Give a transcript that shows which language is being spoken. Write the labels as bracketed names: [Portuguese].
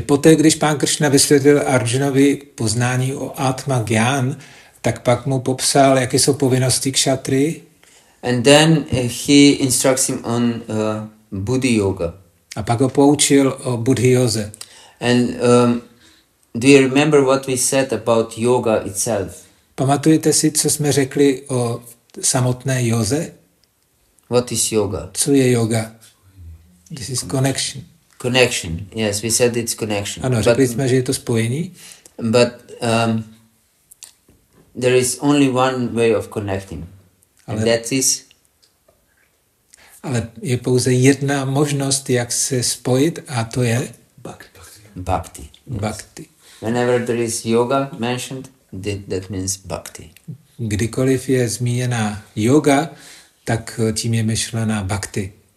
[Czech] poté, když pán Krishna vysvětlil Arjunovi poznání o Atma Jnana, tak pak mu popsal, jaké jsou povinnosti kshatry. [English] And then he instructs him on Buddhi Yoga. [Czech] A pak ho poučil o Buddhi józe. [English] And do you remember what we said about yoga itself? [Czech] Pamatujete si, co jsme řekli o samotné józe? [English] What is yoga? [Czech] Co je yoga? [English] This is connection. Connection. Yes, we said it's connection. [Czech] Ano, řekli jsme, že je to spojení. [English] But there is only one way of connecting. And that is... [Czech] Ale je pouze jedna možnost, jak se spojit, a to je [English] bhakti. Yes. Bhakti. Whenever there is yoga mentioned, that means bhakti. [Czech] Kdykoliv je zmíněna yoga, tak tím je myšlená bhakti.